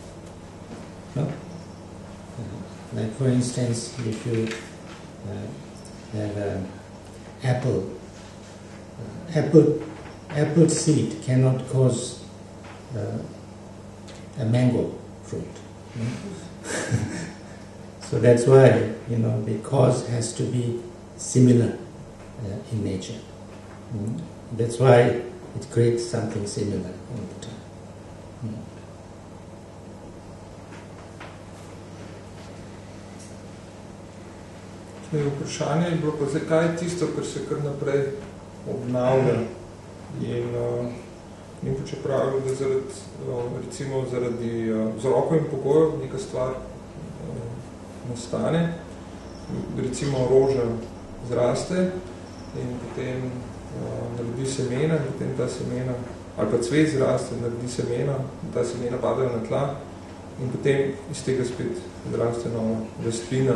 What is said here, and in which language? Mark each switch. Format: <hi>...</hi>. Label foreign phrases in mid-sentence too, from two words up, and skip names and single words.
<en>Like for instance, if you have an apple seed cannot cause a mango fruit. So that's why the cause has to be similar in nature. That's why it creates something similar all the time.</en> <sl>Vprašanje je bilo pa, zakaj je tisto, kar se kar naprej obnavlja. In pa če pravijo, da recimo zaradi vzrokov in pogojev neka stvar nastane, recimo roža zraste in potem naredi semena, in potem ta semena, ali pa cvet zraste, naredi semena, ta semena padajo na tla in potem iz tega spet zraste nova rastlina.</sl>